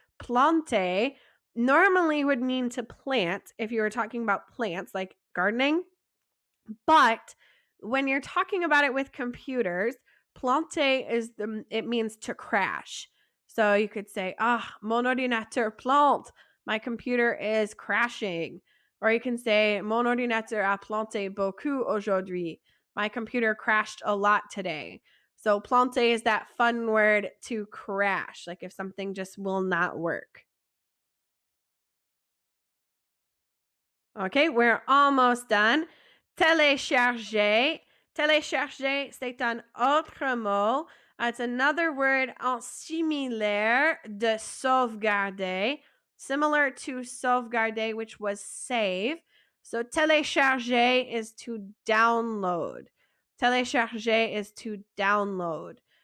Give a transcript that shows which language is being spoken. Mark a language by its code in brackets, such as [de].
[en] Planter normally would mean to plant if you were talking about plants like gardening. But when you're talking about it with computers, planter it means to crash. So you could say, [fr] mon ordinateur plante. [en] My computer is crashing. Or you can say, [fr] mon ordinateur a planté beaucoup aujourd'hui. [en] My computer crashed a lot today. So planter is that fun word to crash, like if something just will not work. Okay, we're almost done. Télécharger. [fr] Télécharger, c'est un autre mot. [en] It's another word [fr] similaire de sauvegarder, [en] similar to sauvegarder, which was save. So télécharger is to download. Télécharger is to download.